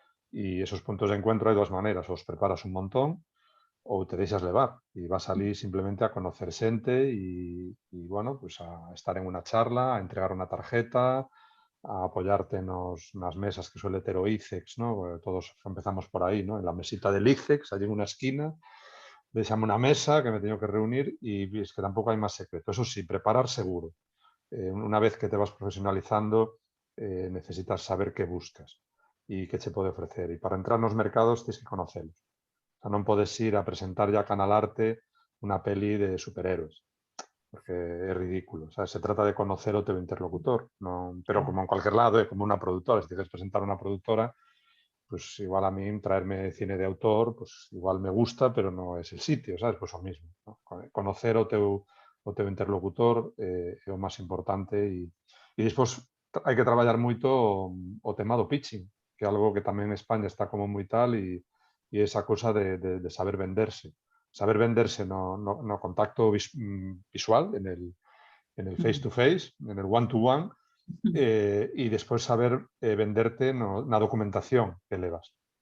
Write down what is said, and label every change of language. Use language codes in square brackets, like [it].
[gl] E esos puntos de encuentro hai dúas maneiras, os preparas un montón ou te deixas levar e vas ali simplemente a conocer xente e bueno, pues a estar en unha charla, a entregar unha tarjeta, a apoyarte nas mesas que suele ter o ICEX, ¿no? Todos empezamos por aí, ¿no? [es] En la mesita del ICEX, allí [gl] en unha esquina, deixame unha mesa que me teño que reunir e es que tampouco hai máis secreto. [es] Eso sí, preparar seguro. Una vez que te vas profesionalizando, necesitas saber qué buscas. [gl] e que che pode ofrecer. E para entrar nos mercados tens que conocelos. O sea, non podes ir a presentar a Canal Arte unha peli de superhéroes, porque é ridículo. O sea, se trata de conocer o teu interlocutor, non, [es] pero como en cualquier lado, [gl] é como unha productora. Se queres presentar unha productora, [es] pues igual a mí traerme cine de autor, pues igual me gusta, pero no es el sitio, ¿sabes? Pues o mismo, ¿no? [gl] Conocer o teu interlocutor é o máis importante e despois hai que traballar moito o tema do pitching, que é algo que tamén en España está como moi tal e esa cosa de saber venderse. Saber venderse no contacto visual, [es] en el face to face, [gl] en el one to one, e despois saber venderte na documentación que levas.